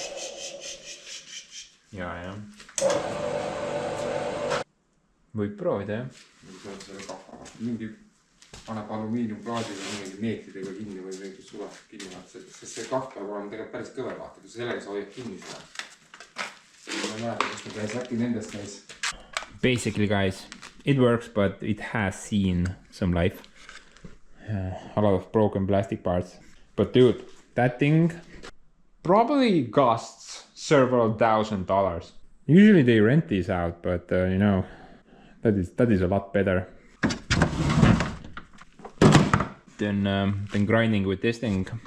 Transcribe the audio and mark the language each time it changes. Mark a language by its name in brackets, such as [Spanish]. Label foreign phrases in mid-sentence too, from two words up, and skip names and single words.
[Estonian] ja. Võib proovida, jah? Selle kahva. Mingi paneb alumiiniumplaadiga mingi meetridega kinni või mingi sulab kinni, sest see kahv peab olema tegelikult päris kõver vaata, kui sellega sa hoiad kinni seda. Ma ei mäleta, kas ta käis, äkki nendest käis. [English] Basically, guys, it works, but it has seen some life. A lot of broken plastic parts. But dude, that thing probably costs several $1,000s. Usually they rent these out, but you know, that is a lot better than grinding with this thing.